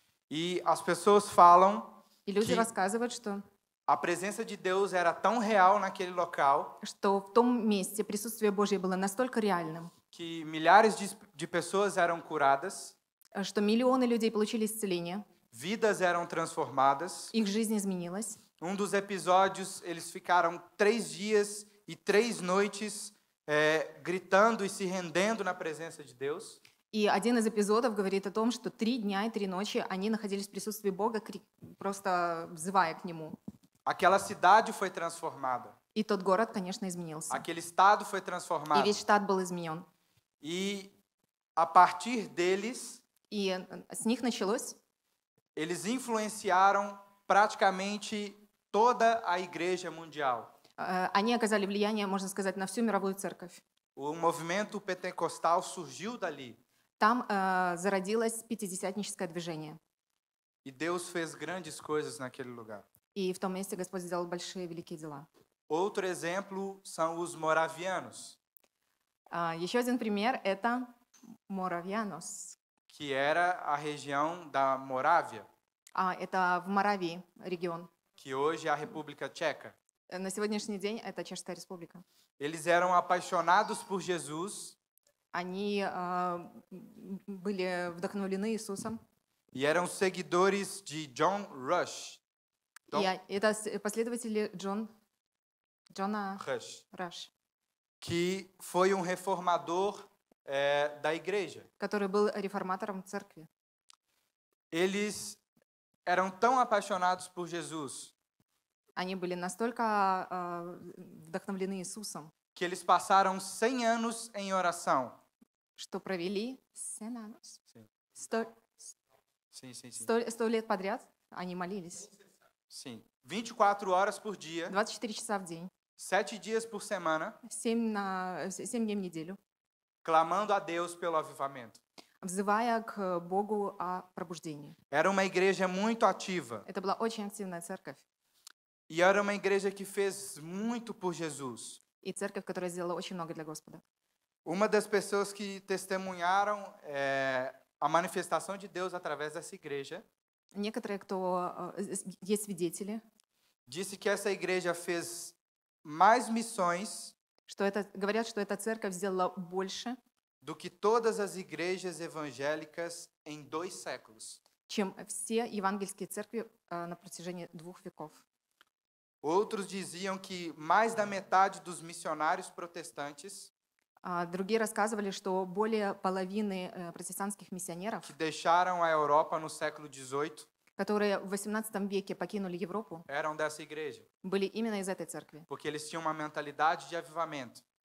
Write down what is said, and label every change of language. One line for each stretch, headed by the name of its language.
Portuguese: E as pessoas falam
Russian: И люди
Portuguese: que
Russian: рассказывают, что
Portuguese: a presença de Deus era tão real naquele local
Russian: в том месте присутствие Божье было настолько реальным,
Portuguese: que milhares de pessoas eram curadas,
Russian: что миллионы людей получили исцеление,
Portuguese: vidas eram transformadas.
Russian: их жизнь изменилась.
Portuguese: Dos episódios, eles ficaram 3 dias e 3 noites gritando e se rendendo na presença de Deus.
Russian: И один из эпизодов говорит о том, что 3 дня и 3 ночи они находились в присутствии Бога, просто взывая к Нему.
Portuguese: Aquela cidade foi transformada.
Russian: И тот город, конечно, изменился.
Portuguese: Aquele estado foi
Russian: И
Portuguese: transformado.
Russian: весь штат был изменен.
Portuguese: E a partir deles,
Russian: И с них началось,
Portuguese: eles influenciaram praticamente toda a igreja mundial.
Russian: они оказали влияние, можно сказать, на всю мировую церковь.
Portuguese: O movimento pentecostal surgiu dali.
Russian: Там зародилось пятидесятническое движение.
Portuguese: E Deus fez grandes coisas naquele lugar.
Russian: И в том месте Господь сделал большие, великие дела.
Portuguese: Outro exemplo são os moravianos,
Russian: Еще один пример – это Моравьянос.
Portuguese: que era a região da Morávia,
Russian: Это в Моравии регион.
Portuguese: que hoje é a República Tcheca.
Russian: На сегодняшний день это Чешская республика.
Portuguese: Eles eram apaixonados por Jesus
Russian: Они были вдохновлены Иисусом.
Portuguese: e eram seguidores de John Rush.
Russian: И это последователи Джона
Portuguese: Rush,
Russian: Раш,
Portuguese: que foi reformador da igreja.
Russian: который был реформатором церкви.
Portuguese: Eles eram tão apaixonados por Jesus
Russian: Они были настолько вдохновлены Иисусом,
Portuguese: que eles passaram 100 anos em oração.
Russian: что провели 100 anos.
Portuguese: Sim.
Russian: 100 лет подряд они молились.
Portuguese: Sim. 24 horas por dia,
Russian: 24 часа в день,
Portuguese: 7 dias por semana,
Russian: 7 дней в неделю,
Portuguese: clamando a Deus pelo avivamento.
Russian: взывая к Богу о пробуждении.
Portuguese: Era uma igreja muito ativa.
Russian: Это была очень активная церковь.
Portuguese: E era uma igreja que fez muito por Jesus.
Russian: И церковь, которая сделала очень много для Господа.
Portuguese: Uma das pessoas que testemunharam a manifestação de Deus através dessa igreja
Russian: Некоторые, кто есть свидетели,
Portuguese: disse que essa igreja fez mais missões
Russian: говорят, что эта церковь сделала больше,
Portuguese: do que todas as igrejas evangélicas em 2 séculos.
Russian: чем все евангельские церкви на протяжении 2 веков.
Portuguese: Outros diziam que mais da metade dos missionários protestantes
Russian: Другие рассказывали, что более половины протестантских миссионеров,
Portuguese: que deixaram a Europa no século XVIII
Russian: которые в XVIII веке покинули Европу,
Portuguese: eram dessa igreja,
Russian: были именно из этой церкви.
Portuguese: porque eles tinham uma mentalidade de avivamento.